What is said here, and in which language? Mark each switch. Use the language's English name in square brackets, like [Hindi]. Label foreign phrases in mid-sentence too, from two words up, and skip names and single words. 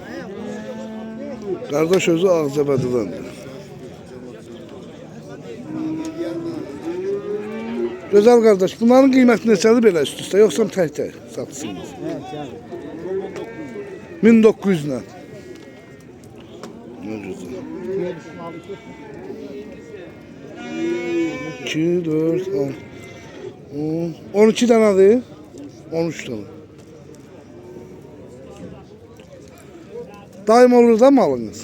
[Azerbaijani] Qardaş özü Ağzəbədidəndir. Gözəl qardaş, bunların qiyməti neçədir belə üst-üstə, yoxsa tək-tək satırsınız? 1900 ilə. [Turkish] Ne güzel. 2, 4, 10, 12 danadır, 13 tane. [Azerbaijani] Daim olur da malınız.